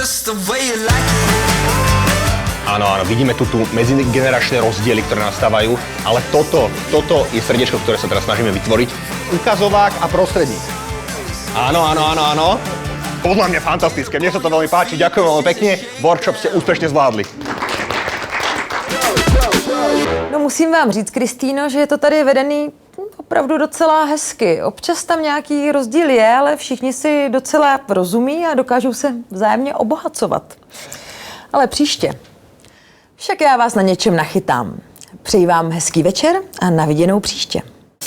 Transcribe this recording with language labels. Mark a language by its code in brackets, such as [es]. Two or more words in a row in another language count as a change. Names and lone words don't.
[sk] Áno, vidíme tu medzigeneračné rozdiely, ktoré nastávajú, ale toto je srdiečko, ktoré sa teraz snažíme vytvoriť. Ukazovák a prostredník. Áno. Podľa mňa fantastické, mne sa to veľmi páči, ďakujem veľmi pekne, workshop ste úspešne zvládli. [cs] No musím vám říct, Kristýno, že je to tady vedený opravdu docela hezky. Občas tam nějaký rozdíl je, ale všichni si docela rozumí a dokážou se vzájemně obohacovat. Ale příště. Však já vás na něčem nachytám. Přeji vám hezký večer a na viděnou příště.